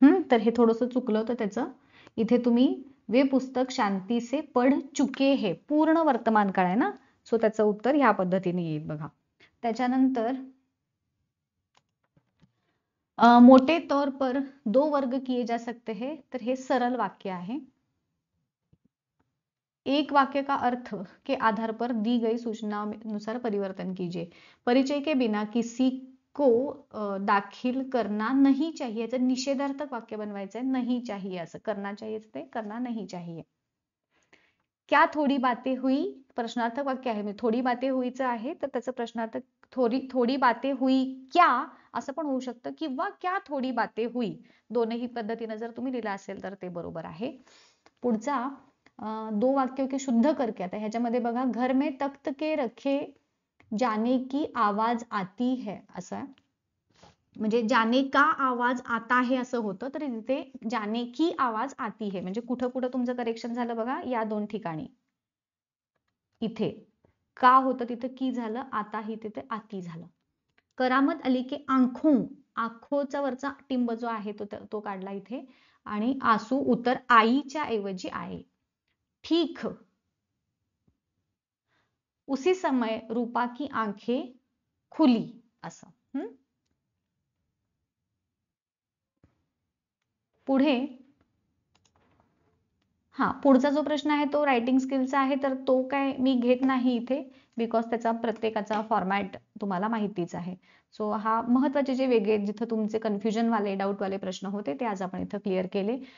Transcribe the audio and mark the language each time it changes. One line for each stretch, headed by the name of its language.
Marathi: तर हे थोडस चुकलं होतं त्याचं. इथे तुम्ही
Hindi: वे पुस्तक शांती से पढ़ चुके हैं,
Marathi: पूर्ण वर्तमान काळ आहे ना, सो त्याचं उत्तर ह्या पद्धतीने येईल बघा.
Hindi: त्याच्यानंतर मोटे तौर पर दो वर्ग किए जा सकते हैं,
Marathi: तर हे सरल वाक्य आहे.
Hindi: एक वाक्य का अर्थ के आधार पर दी गई सूचना अनुसार परिवर्तन कीजिए. परिचय के बिना किसी को दाखिल करना नहीं चाहिए,
Marathi: याचं निषेधार्थक वाक्य बनवायचं आहे.
Hindi: नहीं चाहिए असं, करना चाहिए ते करना नहीं चाहिए. क्या थोडी बातें हुई,
Marathi: प्रश्नार्थक वाक्य आहे, थोडी बातें हुईचं आहे तर त्याचं प्रश्नार्थक थोडी बातें हुई क्या असं पण होऊ शकतं, किंवा क्या थोडी बातें हुई, दोनही पद्धतीने जर तुम्ही लिहिला असेल तर ते बरोबर आहे. पुढचा दो वाक्यों के शुद्ध करके, आता ह्याच्यामध्ये बघा
Hindi: घर में तख्त के रखे जाने की आवाज आती है
Marathi: असं, म्हणजे जाने का आवाज आता है असं होतं, तर इथे जाने की आवाज आती है म्हणजे कुठं कुठं तुमचं करेक्शन झालं बघा, या दोन ठिकाणी. इथे का होतं तिथे की झालं, आता ही तिथे आती झालं. करामत अली के आंखोचा वरचा टिंब जो आहे तो काढला इथे, आणि आसू उतर आईच्या ऐवजी आहे.
Hindi: ठीक उसी समय रूपा की आंखें खुली असं.
Marathi: पुढे पुढचा जो प्रश्न आहे तो रायटिंग स्किलचा आहे, तर तो काय मी घेत नाही इथे, बिकॉज त्याचा प्रत्येकाचा फॉर्मॅट तुम्हाला माहितीच आहे. सो हा महत्वाचे जे वेगळे जिथं तुमचे कन्फ्युजन वाले डाऊट वाले प्रश्न होते ते आज आपण इथं क्लिअर केले.